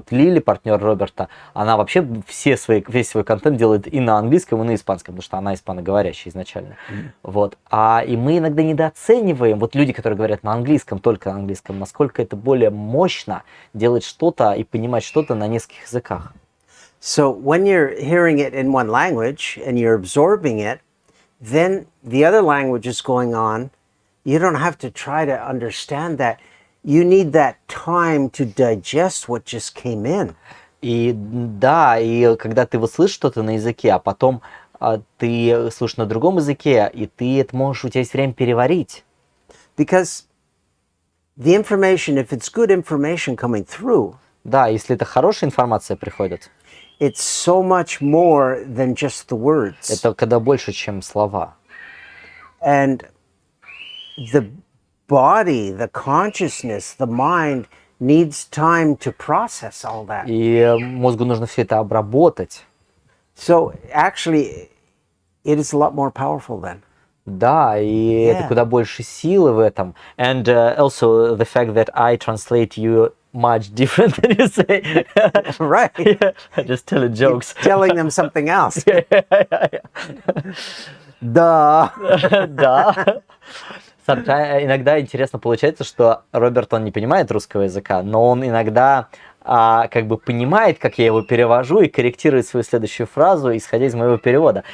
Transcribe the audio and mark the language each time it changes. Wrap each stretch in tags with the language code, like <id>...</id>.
<ru>Вот Лили, партнер Роберта, она вообще весь свой контент делает и на английском, и на испанском, потому что она испаноговорящая изначально. Вот. И мы иногда недооцениваем, вот люди, которые говорят на английском, только на английском, насколько это более мощно делать что-то и понимать что-то на нескольких языках.</ru> <en>So when you're hearing it in one language and you're absorbing it, then the other language is going on. You don't have to try to understand that. You need that time to digest what just came in.</en> <ru>И да, и когда ты вот слышишь что-то на языке, а потом ты слышишь на другом языке, и ты это можешь, у тебя есть время переварить.</ru> <en>Because the information, if it's good information coming through,</en> <ru>да, если это хорошая информация приходит,</ru> <en>it's so much more than just the words.</en> <ru>Это когда больше, чем слова.</ru> <en>And the body, the consciousness, the mind needs time to process all that.</en> <ru>И мозгу нужно все это обработать.</ru> <en>So actually, it is a lot more powerful then.</en> <ru>Да, и это куда больше силы в этом.</ru> <en>And also the fact that I translate you much different than you say. Right. Yeah, I just telling jokes. You're telling them something else.</en> <ru>Да. Да. Иногда интересно получается, что Роберт, он не понимает русского языка, но он иногда как бы понимает, как я его перевожу, и корректирует свою следующую фразу, исходя из моего перевода.</ru>